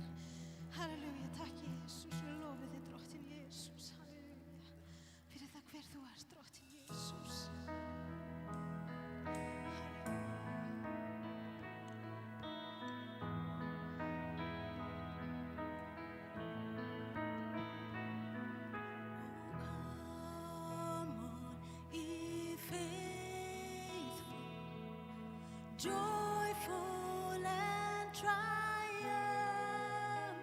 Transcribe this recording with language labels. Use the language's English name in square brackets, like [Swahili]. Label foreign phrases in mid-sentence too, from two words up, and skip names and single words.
[Icelandic] Halleluja, takk Jesus, við lofum þig drottinn Jesus, halleluja, fyrir það hver þú ert drottinn Jesus. [English] Come on, ye faithful, joyful and triumphant.